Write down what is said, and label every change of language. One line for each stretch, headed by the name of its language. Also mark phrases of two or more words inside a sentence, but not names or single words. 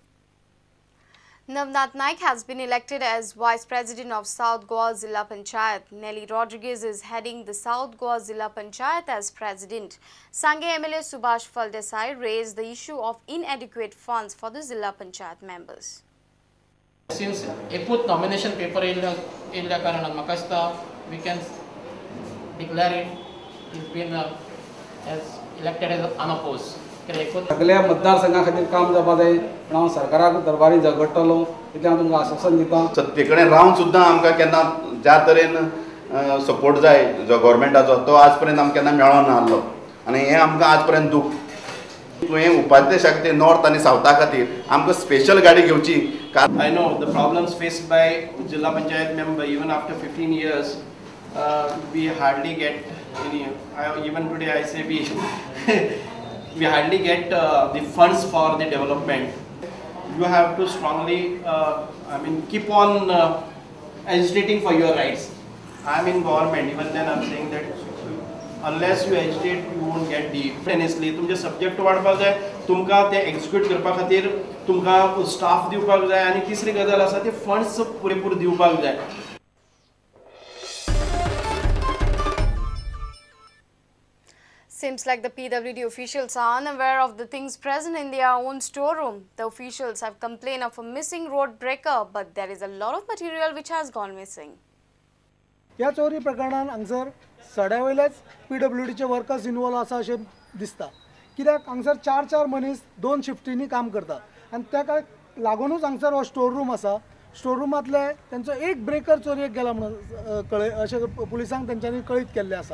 English: Navnath Naik has been elected as Vice President of South Goa Zilla Panchayat. Nelly Rodriguez is heading the South Goa Zilla Panchayat as President. Sangay MLA Subhash Faldesai raised the issue of inadequate funds for the Zilla Panchayat members. Since एकूच nomination paper
Konkani: येयल्या कारणान म्हाका दिसता
English: we can declare it he's been as elected as unopposed.
Konkani: सगळ्या मतदारसंघा खातीर काम जावपा जाय पण हांव सरकाराक दरबारी झगडटलो इतलें हांव तुमकां आश्वासन दितां. सत्ते कडेन रावन सुद्दां आमकां केन्ना ज्या तरेन सपोर्ट जाय जो गव्हर्मेंटाचो तो आज पर्यंत आमकां केन्ना मेळोन नासलो आनी हें आमकां आज पर्यंत दूख. तुवें उपाध्यक्षाक ते नॉर्थ आनी सावथा खातीर आमकां स्पेशल गाडी घेवची.
English: I know the problems faced by Jilla Panchayat member even after 15 years we hardly get any. Even today I say we hardly get the funds for the development. You have to strongly, keep on agitating for your rights. I am in government, even then I am saying that unless you agitate, you won't get the. Honestly,
Konkani: तुमचे subject वाढपाक जाय, तुमकां ते execute करपा खातीर तुमकां staff दिवपाक जाय आनी तिसरी गजाल आसा ते funds पुरेपूर दिवपाक जाय.
English: Seems like the PWD officials are unaware of the things present in their own storeroom. The officials have complained of a missing road breaker, but there is a lot of material which has gone missing.
Konkani: या चोरी प्रकरणान हांगसर सड्या वयलेच PWDचे
English: workers involve
Konkani: आसा अशें दिसता. कित्याक हांगसर 4 मनीस 2 शिफ्टींनी काम करतात आनी ताका लागूनच हांगसर हो
English: store room
Konkani: आसा स्टोर रूमांतले त्यांचो एक ब्रेकर चोरयेक गेला म्हणून कळय अशें पुलिसांक तेंच्यांनी कळीत केल्लें आसा.